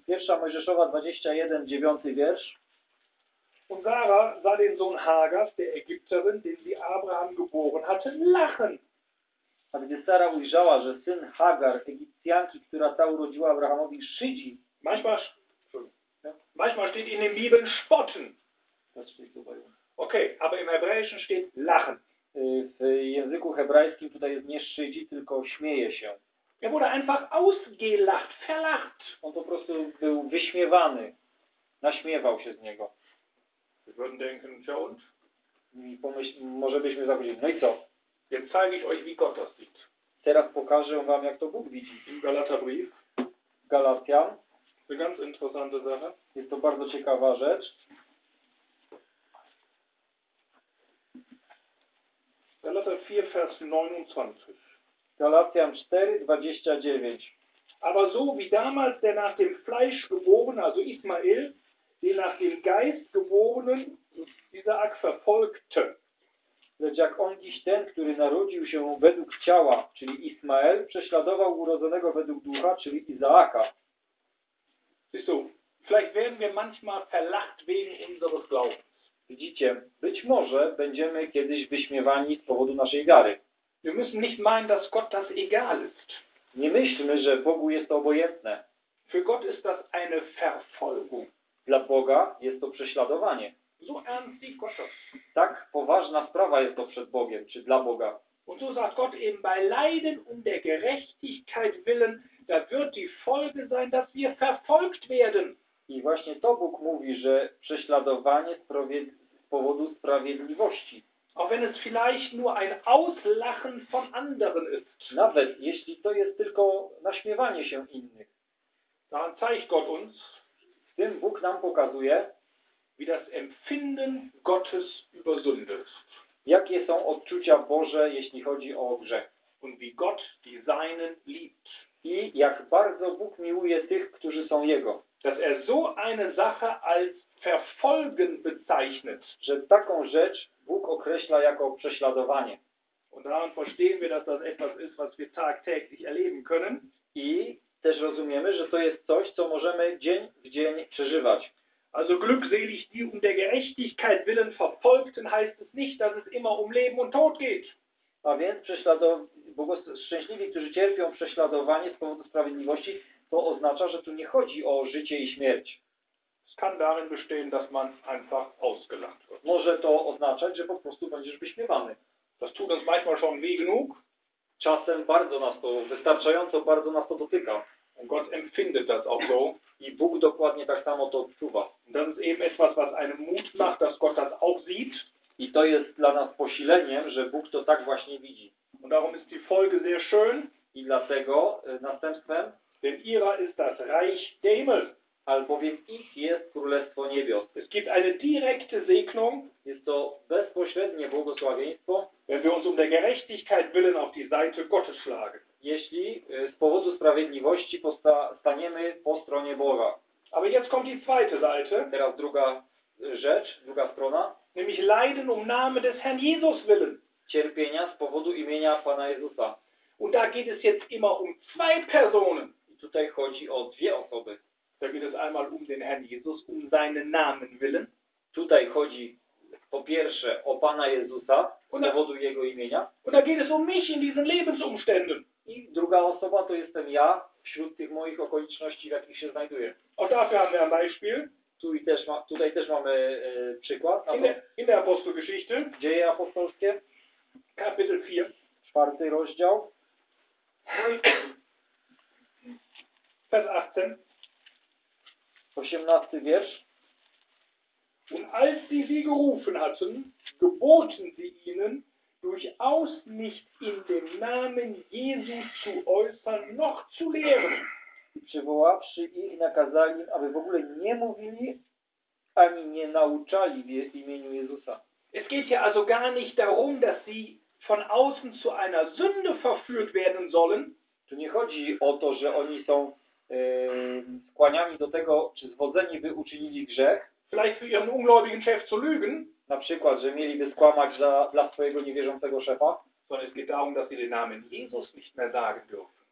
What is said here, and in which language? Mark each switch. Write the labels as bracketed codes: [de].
[pl] Pierwsza Mojżeszowa 21, 9 wiersz. [de] Und Sarah sah den Sohn Hagars, der Ägypterin, den sie Abraham geboren hatte, lachen. [pl] A gdy Sara ujrzała, że syn Hagar, Egipcjanki, która ta urodziła Abrahamowi, szydzi. [de] Manchmal steht in den Bibeln spotten. Okay, aber im Hebräischen steht lachen. [pl] W języku hebrajskim tutaj jest nie szydzi, tylko śmieje się. [de] Er wurde einfach ausgelacht, verlacht. [pl] On po prostu był wyśmiewany. Naśmiewał się z niego. [de] Wir würden denken, ja und? [pl] Może byśmy zapytali, no i co? [de] Jetzt zeige ich euch, wie Gott das sieht. [pl] Teraz pokażę wam, jak to Bóg widzi. [de] Galaterbrief. [pl] Galatian. [de] To ganz interessante Sache. [pl] Jest to bardzo ciekawa rzecz. [de] Galater 4, Vers 29. [pl] Galatian 4, 29. [de] Aber so wie damals der nach dem Fleisch geborene, also Ismael, den nach dem Geist geborenen Isaak verfolgte. [pl] Lecz jak on dziś ten, który narodził się według ciała, czyli Ismael, prześladował urodzonego według ducha, czyli Izaaka. [de] Siehst du, vielleicht werden wir manchmal verlacht wegen unseres Glaubens. [pl] Widzicie, być może będziemy kiedyś wyśmiewani z powodu naszej wiary. [de] Wir müssen nicht meinen, dass Gott das egal ist. [pl] Nie myślmy, że Bogu jest to obojętne. [de] Für Gott ist das eine Verfolgung. [pl] Dla Boga jest to prześladowanie. [de] So ernst sieht Gott das. [pl] Tak poważna sprawa jest to przed Bogiem, czy dla Boga. [de] Und so sagt Gott eben bei Leiden um der Gerechtigkeit willen, da wird die Folge sein, dass wir verfolgt werden. [pl] I właśnie to Bóg mówi, że prześladowanie z powodu sprawiedliwości. [de] Auch wenn es vielleicht nur ein Auslachen von anderen ist. [pl] Nawet jeśli to jest tylko naśmiewanie się innych. [de] Dann zeigt Gott uns, [pl] w tym Bóg nam pokazuje, [de] wie das Empfinden Gottes über Sünde ist. [pl] Jakie są odczucia Boże, jeśli chodzi o grzech. [de] Und wie Gott die Seinen liebt. [pl] I jak bardzo Bóg miłuje tych, którzy są Jego. [de] Dass er so eine Sache als verfolgen bezeichnet. [pl] Że taką rzecz Bóg określa jako prześladowanie. [de] Und daran verstehen wir, dass das etwas ist, was wir tagtäglich erleben können. [pl] I też rozumiemy, że to jest coś, co możemy dzień w dzień przeżywać. [de] Also glückselig die um der Gerechtigkeit willen verfolgten heißt es nicht, dass es immer um Leben und Tod geht. [pl] A więc szczęśliwi, którzy cierpią prześladowanie z powodu sprawiedliwości, to oznacza, że tu nie chodzi o życie i śmierć. [de] Es kann darin bestehen, dass man einfach ausgelacht wird. [pl] Może to oznaczać, że po prostu będziesz wyśmiewany. [de] Das tut uns manchmal schon weh genug. [pl] Czasem bardzo nas to, wystarczająco bardzo nas to dotyka. [de] Und Gott empfindet das auch so. [pl] I Bóg dokładnie tak samo to odczuwa. [de] Das ist eben etwas, was einem Mut macht, dass Gott das auch sieht. [pl] I to jest dla nas posileniem, że Bóg to tak właśnie widzi. [de] Und darum ist die Folge sehr schön. [pl] I dlatego następstwem. [de] Denn ihrer ist das Reich der Himmel. [pl] Albowiem ich jest Królestwo Niebios. [de] Es gibt eine direkte Segnung. [pl] Jest to bezpośrednie błogosławieństwo. [de] Wenn wir uns um der Gerechtigkeit willen auf die Seite Gottes schlagen. [pl] jeśli z powodu sprawiedliwości staniemy po stronie Boga. [de] Aber jetzt kommt die zweite Seite. [pl] Teraz druga rzecz, druga strona. [de] Nämlich leiden um Namen des Herrn Jesus willen. [pl] Cierpienia z powodu imienia Pana Jezusa. [de] Und da geht es jetzt immer um zwei Personen. [pl] I tutaj chodzi o dwie osoby. [de] Da geht es einmal um den Herrn Jesus, um seinen Namen willen. [pl] Tutaj chodzi po pierwsze o Pana Jezusa z powodu jego imienia. [de] Und da geht es um mich in diesen Lebensumständen. [pl] I druga osoba to jestem ja wśród tych moich okoliczności, w jakich się znajduję. [de] O, dafür haben wir ein Beispiel. [pl] Tutaj też mamy przykład. [de] In der Apostelgeschichte. [pl] Dzieje apostolskie. [de] Kapitel 4. [pl] Czwarty rozdział. [de] Vers 18. [pl] 18 wiersz. [de] Und als sie sie gerufen hatten, geboten sie ihnen, durchaus nicht in dem Namen Jesu zu äußern, noch zu lehren. [pl] I przywoławszy ich, nakazali, aby w ogóle nie mówili, ani nie nauczali w imieniu Jezusa. [de] Es geht hier also gar nicht darum, dass sie von außen zu einer Sünde verführt werden sollen. [pl] Tu nie chodzi o to, że oni są skłaniani do tego, czy zwodzeni, by uczynili grzech. [de] Vielleicht für ihren ungläubigen Chef zu lügen. [pl] Na przykład, że mieliby skłamać dla swojego niewierzącego szefa. [de] Sondern es geht darum, dass sie den Namen Jesus nicht mehr sagen dürfen.